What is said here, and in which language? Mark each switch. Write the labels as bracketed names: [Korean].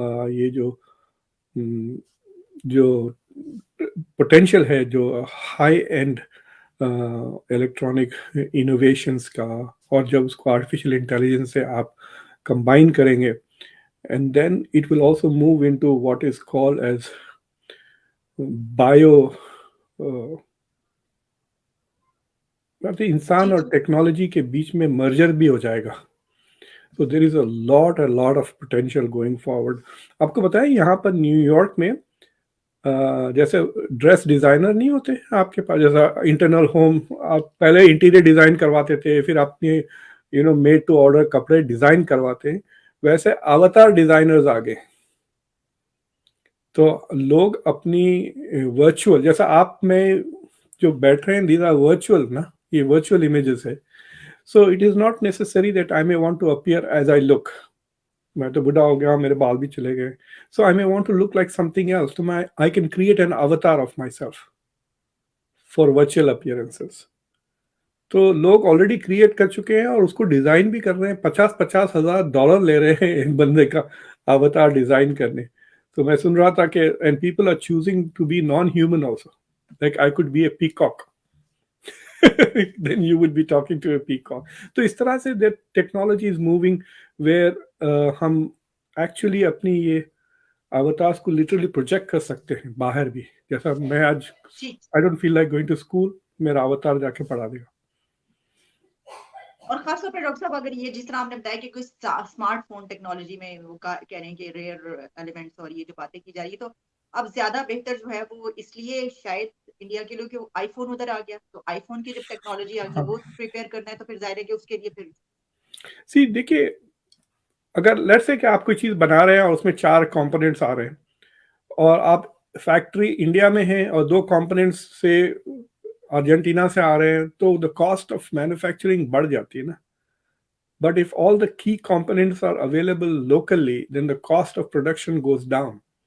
[Urdu] یہ جو پوٹینشیل ہے جو ہائی اینڈ الیکٹرانک انوویشنس کا, اور جب اس کو آرٹیفیشیل انٹیلیجنس سے آپ کمبائن کریں گے, [English] and then it will also move into what is called as bio, [Urdu] انسان اور ٹیکنالوجی کے بیچ میں مرجر بھی ہو جائے گا. [English] So there is a lot of potential going forward. [Urdu] آپ کو بتائیں یہاں پر نیو یارک میں جیسے ڈریس ڈیزائنر نہیں ہوتے آپ کے پاس, جیسا انٹرنل ہوم آپ پہلے انٹیریئر ڈیزائن کرواتے تھے, پھر اپنے میڈ ٹو آرڈر کپڑے ڈیزائن کرواتے ہیں, ویسے اواتار ڈیزائنرز آ گئے. تو لوگ اپنی ورچوئل, جیسا آپ میں جو بیٹھ رہے ہیں, [English] these are virtual [Urdu] نا, یہ ورچوئل امیجز ہے. [English] So it is not necessary that I may want to appear as I look. [Urdu] میں تو بڑھا ہو گیا, میرے بال بھی چلے گئے, [English] so I may want to look like something else. So I can create an avatar of myself for virtual appearances. [Urdu] تو لوگ آلریڈی کریٹ کر چکے ہیں اور اس کو ڈیزائن بھی کر رہے ہیں. $50,000 لے رہے ہیں ایک بندے کا اواتار ڈیزائن کرنے. تو میں سن رہا تھا کہ [English] and people are choosing to be non-human also. Like I could be a peacock. Then you would be talking to a peacock. [Urdu] تو اس طرح سے [English] that technology is moving where [Urdu] ہم ایکچولی اپنی یہ اواتارس کو لٹرلی پروجیکٹ کر سکتے ہیں باہر بھی. جیسا میں آج [English] I don't feel like going to school, [Urdu] میرا اواتار جا کے پڑھا دے گا. اور خاص طور پہ ڈاکٹر صاحب اگر یہ جس طرح آپ نے بتایا کہ کوئی اسمارٹ فون ٹیکنالوجی میں وہ کہہ رہے ہیں کہ ریئر ایلیمنٹس اور یہ جو باتیں کی جا رہی ہے, تو اب زیادہ بہتر جو ہے وہ اس لیے شاید انڈیا کے لوگ کہ آئی فون ادھر آ گیا, تو آئی فون کی جب ٹیکنالوجی آ گئی وہ پریپیئر کرنا ہے تو پھر ظاہر ہے کہ اس کے لیے پھر دیکھیے اگر لیٹس سے کہ آپ کوئی چیز بنا رہے ہیں اور اس میں 4 کمپوننٹس آ رہے ہیں اور آپ فیکٹری انڈیا میں ہیں اور 2 کمپوننٹس سے ارجنٹینا سے آ رہے ہیں, تو [English] the cost of manufacturing [Urdu] بڑھ جاتی ہے نا. [English] But if all the key components are available locally, then the cost of production goes down.